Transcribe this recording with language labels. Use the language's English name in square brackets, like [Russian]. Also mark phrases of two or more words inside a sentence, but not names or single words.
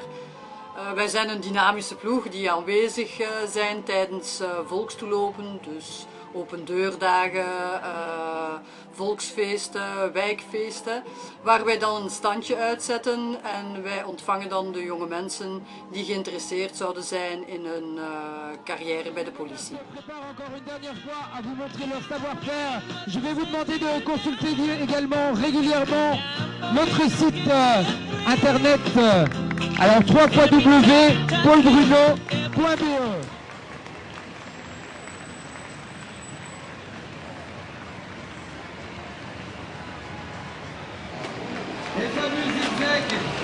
[Dutch] Wij zijn een dynamische ploeg die aanwezig zijn tijdens volkstoelopen, dus open deurdagen, volksfeesten, wijkfeesten, waar wij dan een standje uitzetten en wij ontvangen dan de jonge mensen die geïnteresseerd zouden zijn in hun carrière bij de politie. [French] Je vais vous demander de consulter également régulièrement notre site internet. Alors www.paulbruno.be. Les fameux zigzags.